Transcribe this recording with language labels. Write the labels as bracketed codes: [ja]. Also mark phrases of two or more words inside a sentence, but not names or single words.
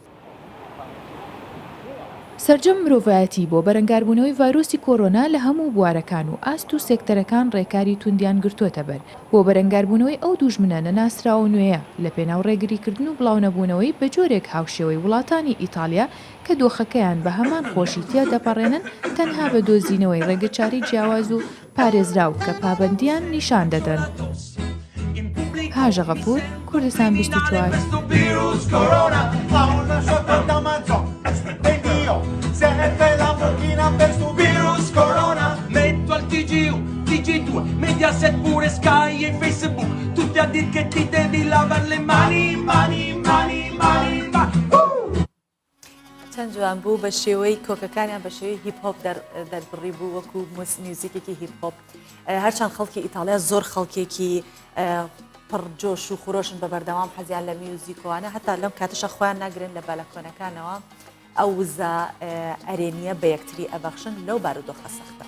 [ckb] سەرجەم مرۆڤایەتی بۆ بەرەنگاربوونەوەی ڤایرۆسی کۆرۆنا لە هەموو بوارەکان و ئاست و سێکتەرەکان ڕێکاری توندیان گرتوۆتە بەر بۆ بەرەنگاربوونەوەی ئەو دوژمنە نەناسراوە نوێیە لە پێناو ڕێگریکردن و بڵاونەبوونەوەی بە جۆرێک هاوشێوەی وڵاتانی ئیتالیا کە دۆخەکەیان بە هەمان خۆشی تیا دەپەڕێنن تەنها بە دۆزینەوەی ڕێگەچاری جیاواز و پارێزراو کە پابەندیان نیشان دەدەن. هاژە غەفور، کوردستان 24. [it] Metto al TG1, TG2, Mediaset pure Sky e Facebook, tutti a dir che ti devi lavare le mani, mani, mani, mani, mani. [ckb] چەند جوان بوو بە شێوەی کۆکەکانیان بە شێوەی هیپ هۆپ دەربڕی بوو وەکو میوزیکێکی هیپ هۆپ هەرچەند خەڵکی ئیتالیا زۆر خەڵکێکی پڕجۆش و خۆشن بە بەردەوام حەزیان لە میوزیکۆوانە هەتا لەم کاتەشە خۆیان ناگرن لە بالەکۆنەکانەوە ئەو وزە ئەرێنیە بە یەکتری ئەبەخشن لەو بارودۆخە سەختە.